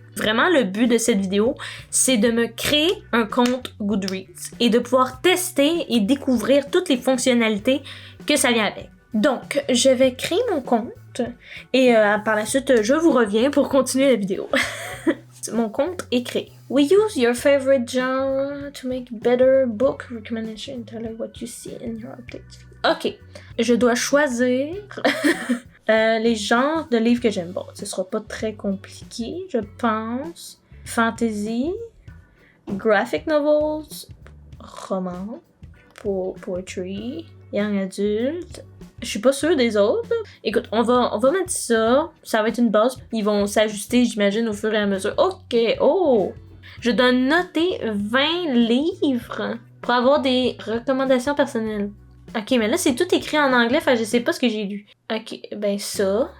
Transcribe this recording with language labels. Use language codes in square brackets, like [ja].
[fr] Vraiment, le but de cette vidéo, c'est de me créer un compte Goodreads et de pouvoir tester et découvrir toutes les fonctionnalités que ça vient avec. Donc, je vais créer mon compte et par la suite, je vous reviens pour continuer la vidéo. Mon compte est créé. [en] We use your favorite genre to make better book recommendation and tell us what you see in your updates. [fr] Ok, je dois choisir les genres de livres que j'aime. Bon, ce sera pas très compliqué, je pense. [en] Fantasy, graphic novels, roman, poetry, young adult. [fr] Je suis pas sûre des autres. Écoute, on va mettre ça. Ça va être une base. Ils vont s'ajuster, j'imagine, au fur et à mesure. Ok, oh! Je dois noter 20 livres pour avoir des recommandations personnelles. Ok, mais là, c'est tout écrit en anglais, fait que je sais pas ce que j'ai lu. Ok, ben ça.